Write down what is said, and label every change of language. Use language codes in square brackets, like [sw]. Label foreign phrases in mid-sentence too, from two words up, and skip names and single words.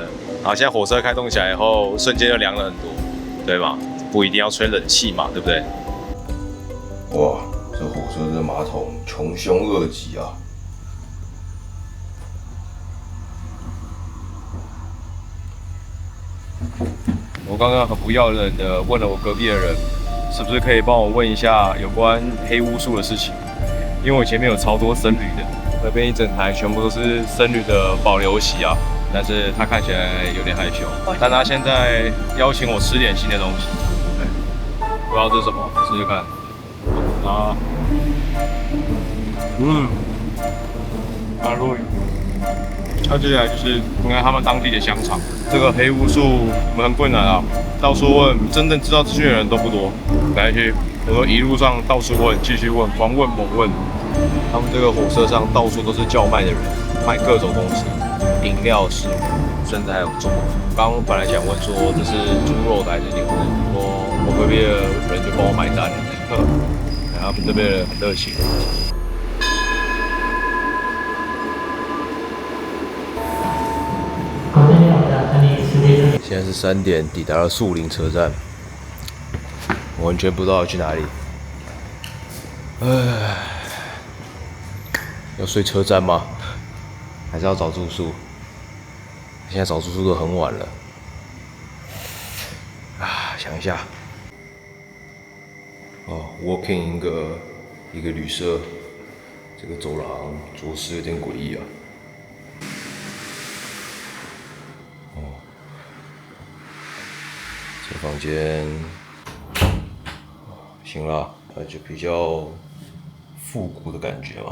[zh] 好，現在火車開動起來以後，瞬間就涼了很多，對吧？不一定要吹冷氣嘛，對不对？哇，這火車的馬桶窮凶惡極啊！我剛剛很不要臉的問了我隔壁的人，是不是可以幫我問一下有關黑巫術的事情？因為我前面有超多僧侶的，那邊一整台全部都是僧侶的保留席啊，但是他看起來有點害羞，但他現在邀請我吃點新的東西，不知道這是什麼，試試看。啊，阿洛伊，那接下來就是应该他們當地的香腸。這個黑巫術我們很困難啊，到處問，真正知道資訊的人都不多。來去，我說一路上到處問，繼續問，狂問猛問。他們這個火車上到處都是叫賣的人，賣各種東西，飲料、食物，甚至還有粥。剛剛本來想問說這是豬肉的還是牛的，我隔壁的人就幫我買單了。他們這邊人很熱情。现在是3點，抵達了樹林車站，完全不知道要去哪裡。要睡車站嗎？還是要找住宿？現在找住宿都很晚了。想一下。walking 一個旅社，這個走廊着實有點詭異啊。這房間，行了，那就比較復古的感覺嘛。